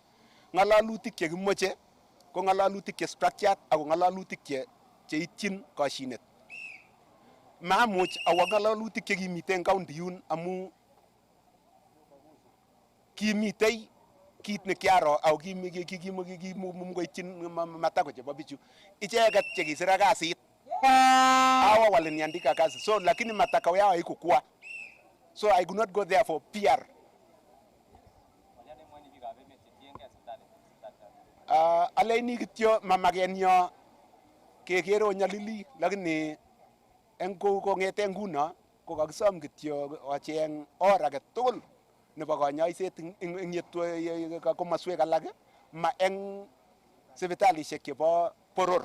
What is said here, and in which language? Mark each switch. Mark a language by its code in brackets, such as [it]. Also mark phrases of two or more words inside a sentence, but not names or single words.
[kln] Ng'alalutik chekimoche ko ng'alalutik che structured ako ng'alalutik cheitchin kashinet. Maamuch awo ng'alalutik chekimite eng county yun amu kimitei kit nekiaro ako kimukoitchin matako chebo bichu. Icheket chekisira kasit [sw] hawa waliniandika kazi, so lakini matakao yao haikukua, [en] so I could not go there for PR. [kln] Alaini kityo mamakenyo kekero nyalili lakini eng kong'ete nguno ko kakisom kityo ocheng or age tugul nebo kanyoiset eng komaswek alak ma eng sipitalishek chebo boror.